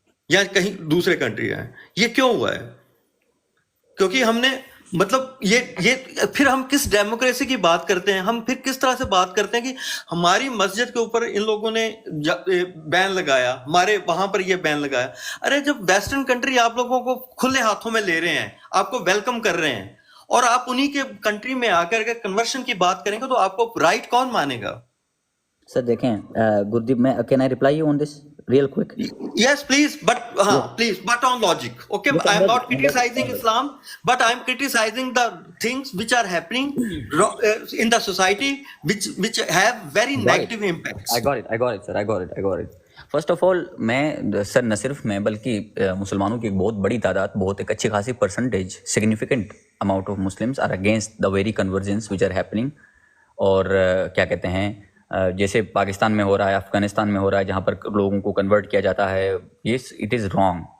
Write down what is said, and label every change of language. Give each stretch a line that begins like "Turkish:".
Hindi: या कहीं दूसरे कंट्री आए। ये क्यों हुआ है? क्योंकि हमने मतलब ये फिर हम किस डेमोक्रेसी की बात करते हैं, हम फिर किस तरह से बात करते हैं कि हमारी मस्जिद के ऊपर इन लोगों ने बैन लगाया, हमारे वहां पर ये बैन लगाया। अरे जब वेस्टर्न कंट्री आप लोगों को खुले हाथों में ले रहे हैं, आपको वेलकम कर रहे हैं, और आप उन्हीं के कंट्री में आकर के कन्वर्शन की बात करेंगे तो आपको राइट कौन मानेगा? सर देखें,
English: गुरदीप, मैं can I reply you on this real quick? Yes, please, but please, but on logic. Okay, Look, I am not criticizing Islam, but I am criticizing the things which are happening in the society, which have very negative impacts. I got it, sir. I got it. First of all,
Hindi: मैं sir न सिर्फ मैं बल्कि मुसलमानों की एक बहुत बड़ी तादाद, बहुत एक अच्छी खासी percentage,
English: Significant amount of Muslims are against the very convergence which are happening.
Hindi: और क्या कहते हैं, जैसे पाकिस्तान में हो रहा है, अफगानिस्तान में हो रहा है, जहाँ पर लोगों को कन्वर्ट किया जाता है,
English: Yes it is wrong.